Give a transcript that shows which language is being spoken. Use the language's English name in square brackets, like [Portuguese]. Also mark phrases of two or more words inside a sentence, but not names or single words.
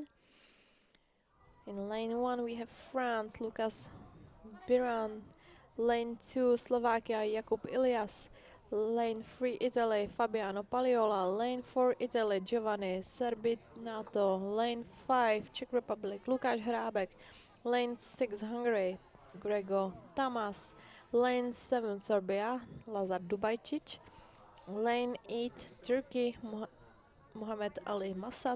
[English] In lane 1 we have France, Lucas Biran. Lane 2 Slovakia, Jakub Ilias. Lane 3 Italy, Fabiano Paliola. Lane 4 Italy, Giovanni Serbinato. Lane 5 Czech Republic, Lukáš Hrábek. Lane 6 Hungary, Grego Tamas. Lane 7 Serbia, Lazar Dubajčić. Lane 8 Turkey, Mohamed Ali Masat.